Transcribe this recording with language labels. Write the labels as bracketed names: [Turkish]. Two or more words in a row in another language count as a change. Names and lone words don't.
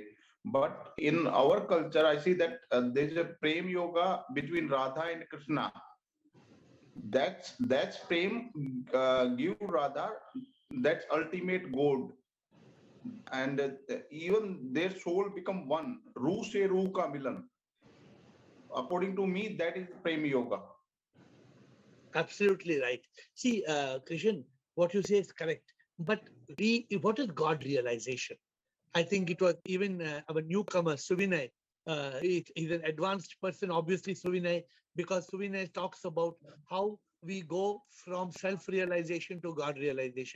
[English] But in our culture, I see that there's a Prem Yoga between Radha and Krishna. That's Prem give Radha that ultimate gold, and even their soul become one. [Hindi] रूह से रूह का मिलन. [English] According to me, that is Prem Yoga. Absolutely right. See, Krishna, what you say is correct. But what is God realization? I think it was even our newcomer, Suvinay. He's an advanced person, obviously, Suvinay, because Suvinay talks about how we go from self-realization to God realization.